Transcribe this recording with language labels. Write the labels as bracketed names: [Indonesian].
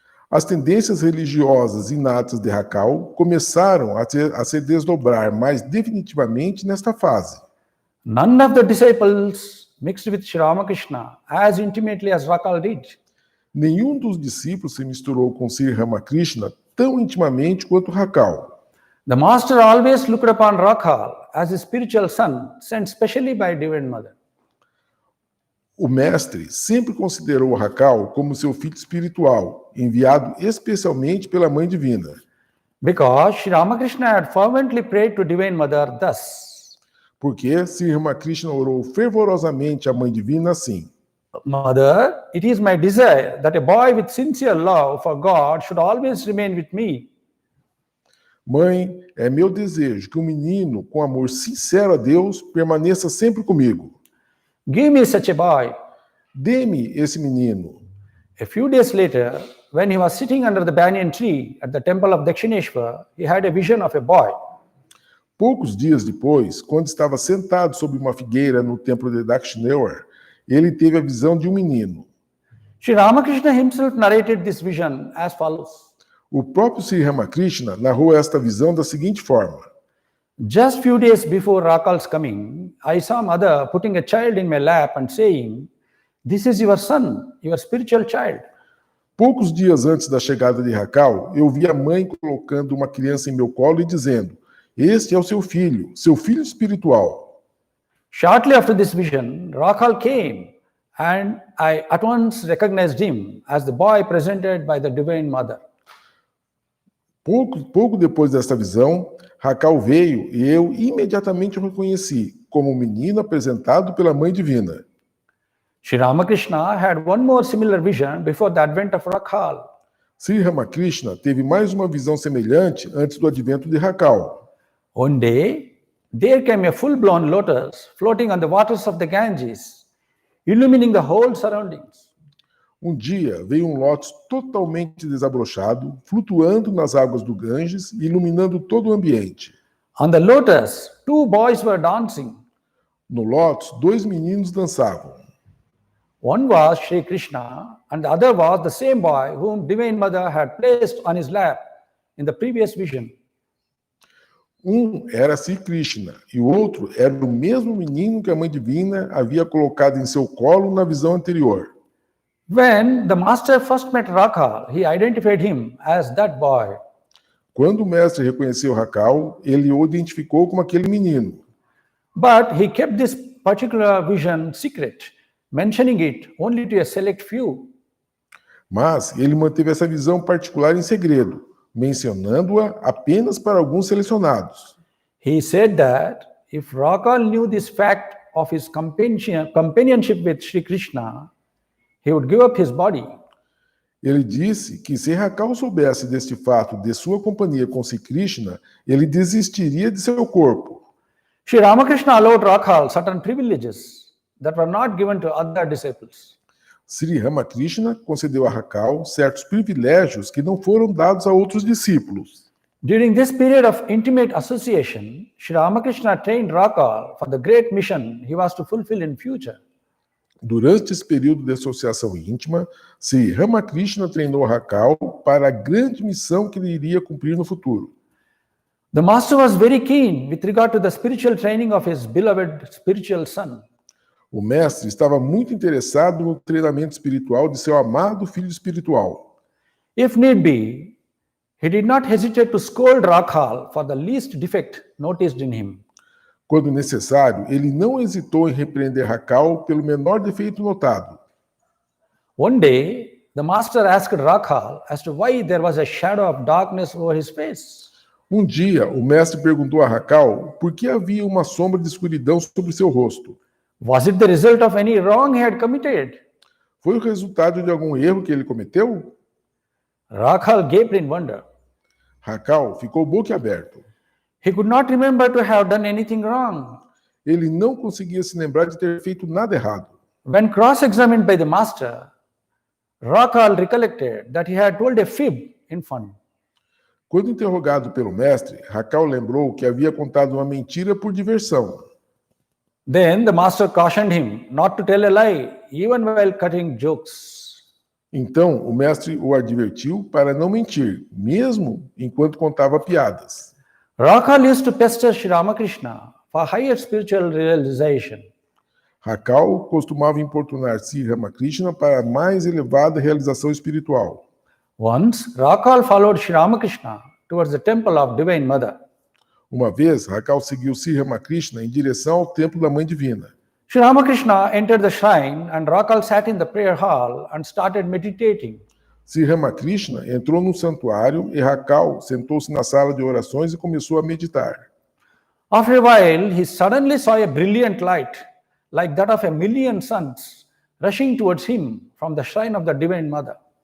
[Portuguese] As tendências religiosas inatas de Rakhal começaram a se desdobrar mais definitivamente nesta fase. [English] None of the disciples mixed with Sri Ramakrishna as intimately as Rakhal did. [Portuguese] Nenhum dos discípulos se misturou com Sri Ramakrishna tão intimamente quanto Rakhal. [English] The master always looked upon Rakhal as a spiritual son sent specially by Divine Mother. [Portuguese] O mestre sempre considerou Rakhal como seu filho espiritual, enviado especialmente pela Mãe Divina. [English] Because Sri Ramakrishna had fervently prayed to Divine Mother thus. [Portuguese] Porque Sri Ramakrishna orou fervorosamente à Mãe Divina assim: [English] Mother, it is my desire that a boy with sincere love for God should always remain with me. [Portuguese] Mãe, é meu desejo que um menino com amor sincero a Deus permaneça sempre comigo. [English] Give me such a boy. [Portuguese] Dê-me esse menino. [English] A few days later, when he was sitting under the banyan tree at the temple of Dakshineshwar, he had a vision of a boy. [Portuguese] Poucos dias depois, quando estava sentado sob uma figueira no templo de Dakshineshwar, ele teve a visão de um menino. [English] Sri Ramakrishna himself narrated this vision as follows. [Portuguese] O próprio Sri Ramakrishna narrou esta visão da seguinte forma: [English] Just few days before Rakhal's coming, I saw mother putting a child in my lap and saying, "This is your son, your spiritual child." [Portuguese] Poucos dias antes da chegada de Rakhal, eu vi a mãe colocando uma criança em meu colo e dizendo: "Este é o seu filho espiritual." [English] Shortly after this vision, Rakhal came, and I at once recognized him as the boy presented by the Divine Mother. [Portuguese] Pouco depois desta visão, Rakhal veio e eu imediatamente o reconheci como um menino apresentado pela Mãe Divina. [English] Sri Ramakrishna had one more similar vision before the advent of Rakhal. [Portuguese] Sri Ramakrishna teve mais uma visão semelhante antes do advento de Rakhal. [English] One day, there came a full-blown lotus floating on the waters of the Ganges, illumining the whole surroundings. [Portuguese] Um dia veio um lótus totalmente desabrochado, flutuando nas águas do Ganges e iluminando todo o ambiente. [English] On the lotus, two boys were dancing. [Portuguese] No lótus, dois meninos dançavam. [English] One was Sri Krishna, and the other was the same boy whom Divine Mother had placed on his lap in the previous vision. [Portuguese] Um era Sri Krishna e o outro era o mesmo menino que a Mãe Divina havia colocado em seu colo na visão anterior. [English] When the master first met Rakhal, he identified him as that boy. [Portuguese] Quando o mestre reconheceu Rakhal, ele o identificou como aquele menino. [English] But he kept this particular vision secret, mentioning it only to a select few. [Portuguese] Mas ele manteve essa visão particular em segredo, mencionando-a apenas para alguns selecionados. [English] He said that if Rakhal knew this fact of his companionship with Sri Krishna, he would give up his body. [Portuguese] Ele disse que se Rakhal soubesse deste fato de sua companhia com Sri Krishna, ele desistiria de seu corpo. [English] Sri Ramakrishna allowed Rakhal certain privileges that were not given to other disciples. [Portuguese] Sri Ramakrishna concedeu a Rakhal certos privilégios que não foram dados a outros discípulos. [English] During this period of intimate association, Sri Ramakrishna trained Rakhal for the great mission he was to fulfill in future. [Portuguese] Durante esse período de associação íntima, Sri Ramakrishna treinou Rakal para a grande missão que ele iria cumprir no futuro. [English] The master was very keen with regard to the spiritual training of his beloved spiritual son. [Portuguese] O mestre estava muito interessado no treinamento espiritual de seu amado filho espiritual. [English] If need be, he did not hesitate to scold Rakhal for the least defect noticed in him. [Portuguese] Quando necessário, ele não hesitou em repreender Rakal pelo menor defeito notado. [English] One day, the master asked Rakhal as to why there was a shadow of darkness over his face. [Portuguese] Um dia, o mestre perguntou a Rakal por que havia uma sombra de escuridão sobre seu rosto. [English] Was it the result of any wrong he had committed? [Portuguese] Foi o resultado de algum erro que ele cometeu? [English] Rakhal gaped in wonder. [Portuguese] Rakal ficou boquiaberto. [English] He could not remember to have done anything wrong. [Portuguese] Ele não conseguia se lembrar de ter feito nada errado. [English] When cross-examined by the master, Rakhal recollected that he had told a fib in fun. [Portuguese] Quando interrogado pelo mestre, Rakal lembrou que havia contado uma mentira por diversão. [English] Then the master cautioned him not to tell a lie, even while cutting jokes. [Portuguese] Então, o mestre o advertiu para não mentir, mesmo enquanto contava piadas. [English] Rakhal used to pester Sri Ramakrishna for higher spiritual realization. [Portuguese] Rakal costumava importunar Sri Ramakrishna para a mais elevada realização espiritual. [English] Once, Rakhal followed Sri Ramakrishna towards the temple of Divine Mother. [Portuguese] Uma vez, Rakal seguiu Sri Ramakrishna em direção ao templo da Mãe Divina. [English] Sri Ramakrishna entered the shrine and Rakhal sat in the prayer hall and started meditating. [Portuguese] Sri Ramakrishna entrou no santuário e Rakal sentou-se na sala de orações e começou a meditar. [English] After a while, he suddenly saw a brilliant light, like that of a million suns, rushing towards him from the shrine of the Divine Mother.